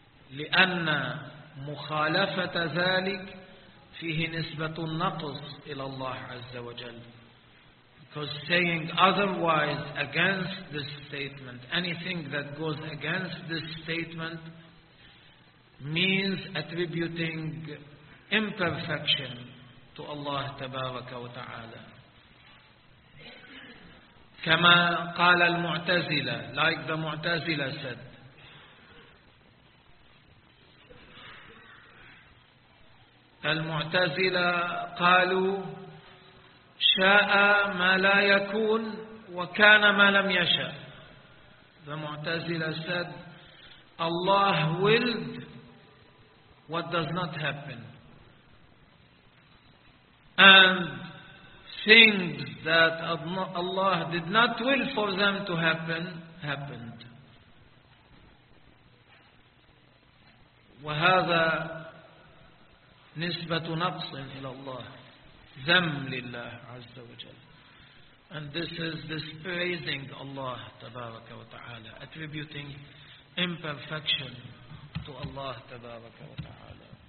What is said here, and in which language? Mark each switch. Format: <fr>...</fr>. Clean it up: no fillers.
<ar>لأن مخالفة ذلك فيه نسبة النقص إلى الله عز وجل.</ar> <en>Because saying otherwise against this statement, anything that goes against this statement, means attributing imperfection to Allah</en> <ar>تبارك وتعالى. كما قال المعتزلة,</ar> <en>like the معتزلة said,</en> <ar>المعتزلة قالوا شاء ما لا يكون وكان ما لم يشاء.</ar> <en>The معتزلة said Allah willed what does not happen, and things that Allah did not will for them to happen, happened.</en> <ar>وهذا نسبة نقص إلى الله, ذم لله عز وجل.</ar> <en>And this is despising Allah</en> <ar>تبارك وتعالى,</ar> <en>attributing imperfection to Allah تبارك وتعالى.</en>